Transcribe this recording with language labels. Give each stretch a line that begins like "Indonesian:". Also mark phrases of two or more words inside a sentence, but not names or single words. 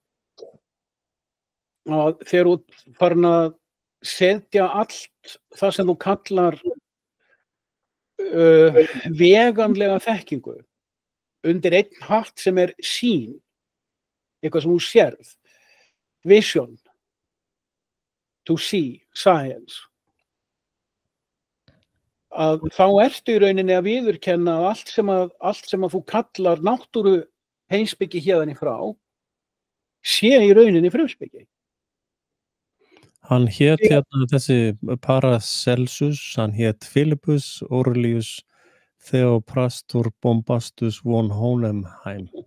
Icelandic: að þegar þú farin að setja allt það sem þú kallar veganlega þekkingu undir einn hatt sem sýn, eitthvað sem þú sérð,
English: vision, to see, science,
Icelandic: að þá ertu í rauninni að viðurkenna að allt sem að þú kallar náttúru heimspeki héðan í frá sé í rauninni frumspeki. Hann hét hérna þessi Paracelsus, hann hét Philippus Aurelius Theophrastus Bombastus von Hohenheim.